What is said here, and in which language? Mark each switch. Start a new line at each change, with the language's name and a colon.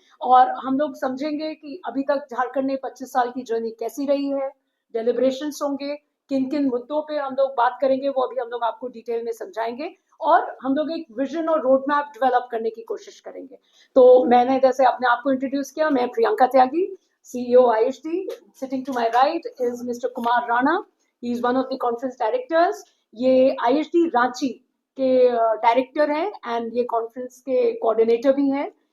Hindi: और हम लोग समझेंगे कि अभी तक झारखंड ने 25 साल की जर्नी कैसी रही है, डेलिब्रेशंस होंगे, किन किन मुद्दों पे हम लोग बात करेंगे वो अभी हम लोग आपको डिटेल में समझाएंगे, और हम लोग एक विजन और रोड मैप डेवलप करने की कोशिश करेंगे। तो मैंने जैसे अपने आप को इंट्रोड्यूस किया, मैं प्रियंका त्यागी, CEO IHD।
English: Sitting to my right is Mr. Kumar Rana. He is one of the conference directors.
Hindi: ये IHD रांची के डायरेक्टर हैं एंड ये कॉन्फ्रेंस के कोऑर्डिनेटर भी हैं।